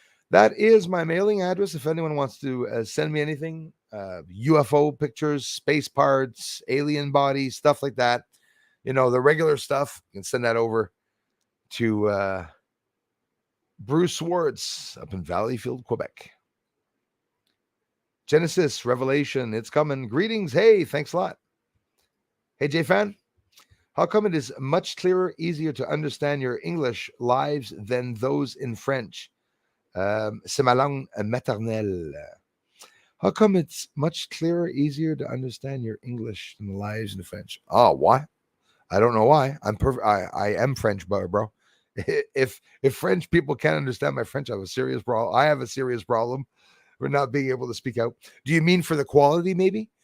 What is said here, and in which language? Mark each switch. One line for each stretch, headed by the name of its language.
English: That is my mailing address. If anyone wants to send me anything, UFO pictures, space parts, alien bodies, stuff like that, the regular stuff, you can send that over to Bruce Swartz up in Valleyfield, Quebec. Genesis, Revelation, it's coming. Greetings. Hey, thanks a lot. Hey, J-Fan, how come it is much clearer, easier to understand your English lives than those in French?
French: C'est ma langue maternelle.
English: How come it's much clearer, easier to understand your English than the lives in French? Oh, why? I don't know why. I am French, bro. If French people can't understand my French, I have a serious problem. I have a serious problem with not being able to speak out. Do you mean for the quality, maybe?